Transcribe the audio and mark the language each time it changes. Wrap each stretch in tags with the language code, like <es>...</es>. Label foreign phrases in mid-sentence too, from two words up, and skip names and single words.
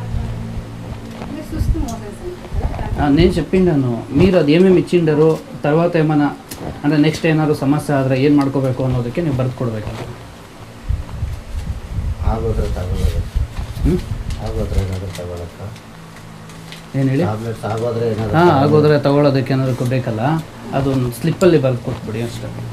<te>నేను చెప్పిండాను, మీరు అది ఏమేమి ఇచ్చిండారు, తర్వాత ఏమైనా అంటే నెక్స్ట్</te> <kn>ಏನಾದ್ರು ಸಮಸ್ಯೆ ಆದರೆ ಏನು ಮಾಡ್ಕೋಬೇಕು ಅನ್ನೋದಕ್ಕೆ ನೀವು ಬರೆದು ಕೊಡಬೇಕಲ್ಲ. ಏನು ಹೇಳಿ? ಹಾಂ, ಆಗೋದ್ರೆ ತಗೊಳ್ಳೋದಕ್ಕೆ ಏನಾದ್ರು ಬೇಕಲ್ಲ, ಅದೊಂದು ಸ್ಲಿಪ್ಪಲ್ಲಿ ಬರೆದು ಕೊಟ್ಬಿಡಿ ಅಷ್ಟೇ.</kn>